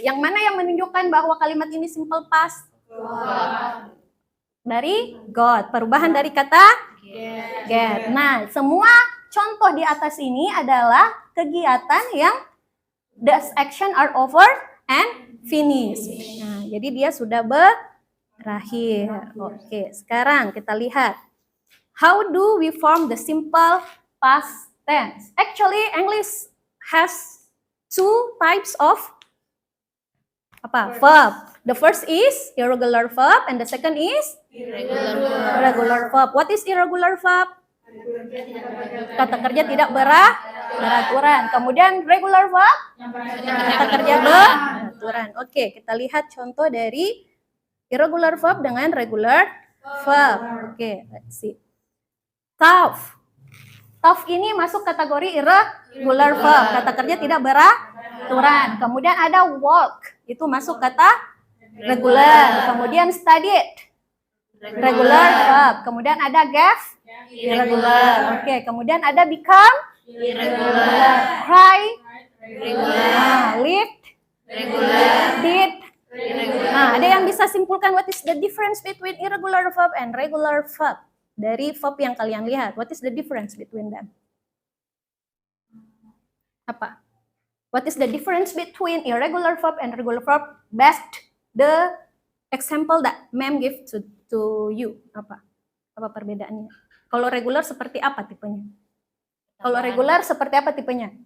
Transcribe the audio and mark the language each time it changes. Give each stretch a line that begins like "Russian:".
Indonesian: Yang mana yang menunjukkan bahwa kalimat ini simple past? Dari got. Perubahan dari kata get. Nah, semua contoh di atas ini adalah kegiatan yang
English: the action are over and finished.
Indonesian: Nah, jadi dia sudah berakhir. Oke, sekarang kita lihat.
English: How do we form the simple past tense? Actually, English has 2 types of verb. The first is irregular verb and the second is regular verb. What is irregular verb?
Indonesian: Kata kerja tidak beraturan. Kemudian regular verb? Kata kerja beraturan. Oke, kita lihat contoh dari irregular verb dengan regular verb. Oke,
English: let's see.
Indonesian: Tough. Tough ini masuk kategori irregular verb. Kata kerja tidak beraturan. Kemudian ada walk. Itu masuk kata regular. Kemudian studied. Regular verb. Kemudian ada gave. Irregular. Oke, kemudian ada become.
English: Irregular. Cry. Regular. Lived. Regular. Did. Irregular.
Indonesian: Nah, ada yang bisa simpulkan
English: what is the difference between irregular verb and regular verb?
Indonesian: Dari verb yang kalian lihat,
English: what is the difference between them?
Indonesian: Apa?
English: What is the difference between irregular verb and regular verb? Best the example that ma'am give to you.
Indonesian: Apa perbedaannya? Kalau regular seperti apa tipenya? Kalau regular seperti apa tipenya?